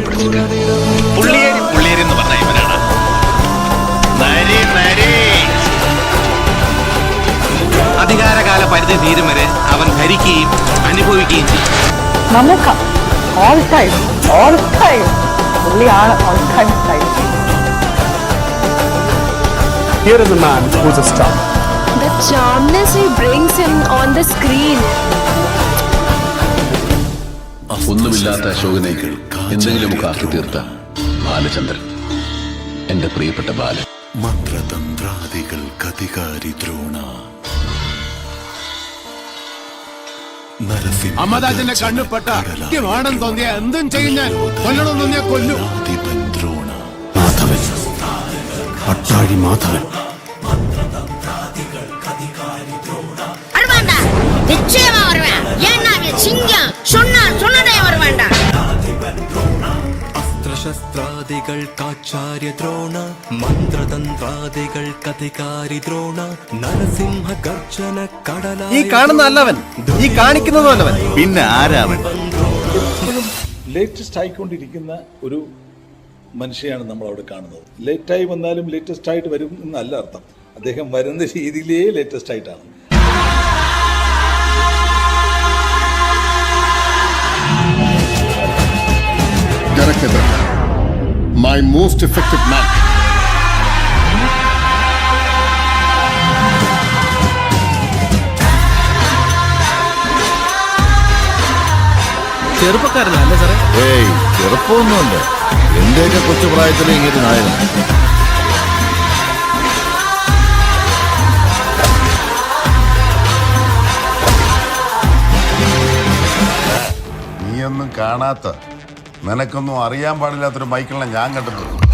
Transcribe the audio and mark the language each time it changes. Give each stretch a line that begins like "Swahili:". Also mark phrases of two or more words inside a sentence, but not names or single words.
Malayalam: പുള്ളിയേരി പുള്ളിയേരി എന്ന് പറഞ്ഞ ഇവനാണ് നരി നരി. അധികാരകാല പരിധി തീരും വരെ അവൻ ഭരിക്കുകയും അനുഭവിക്കുകയും ചെയ്യും. മമ്മൂക്ക
English: all time
Malayalam: പുള്ളിയാണ്
English: all time style. Here is a man who's a star. The charmness he brings in on the screen.
Malayalam: ഒന്നുമില്ലാത്ത അശോകനേക്കൾ എന്തെങ്കിലുമൊക്കെ ആക്കി തീർത്ത ബാലചന്ദ്രൻ, എന്റെ പ്രിയപ്പെട്ട ബാലൻ. മന്ത്രതന്ത്രാദികൾ കതികാരി ദ്രോണ അമ്മദാജന്റെ കണ്ണുപെട്ട വേണം തോന്നിയ എന്തും ചെയ്യും ഞാൻ. കൊല്ലണം തോന്നിയ കൊല്ലും. ദ്രോണ മാധവൻ പട്ടാഴി മാധവൻ
Tamil: நிச்சயமா வருவேன். ஏன்னா சிங்கம் சொன்னதே வருவேன்டா.
Malayalam: അസ്ത്രശസ്ത്രാദികൾ കാച്ചാര്യ ദ്രോണ മന്ത്രതന്ത്രാദികൾ കതികാരി ദ്രോണ നരസിംഹ ഗർജന കടല. ഈ കാണുന്ന അല്ലവൻ, ഈ കാണിക്കുന്നതും അല്ലവൻ, പിന്നെ ആരാവൻ? ലേറ്റസ്റ്റ് ആയിക്കൊണ്ടിരിക്കുന്ന ഒരു മനുഷ്യയാണ് നമ്മൾ അവിടെ കാണുന്നത്. ലേറ്റായി വന്നാലും ലേറ്റസ്റ്റ് ആയിട്ട് വരും എന്നല്ല അർത്ഥം. അദ്ദേഹം വരുന്ന രീതിയിലേ ലേറ്റസ്റ്റ് ആയിട്ടാണ്.
English: Derek Abraham, my most effective man.
Malayalam: ചെറുപ്പക്കാരനല്ലേ സാറേ? ഏയ്, ചെറുപ്പമൊന്നുമല്ല. എന്റെയൊക്കെ കൊച്ചുപ്രായത്തിലെ ഇങ്ങനെ നായകൻ. നീയൊന്നും കാണാത്ത, നിനക്കൊന്നും അറിയാൻ പാടില്ലാത്തൊരു മൈക്കിളിനെ ഞാൻ കണ്ടിട്ടുണ്ട്.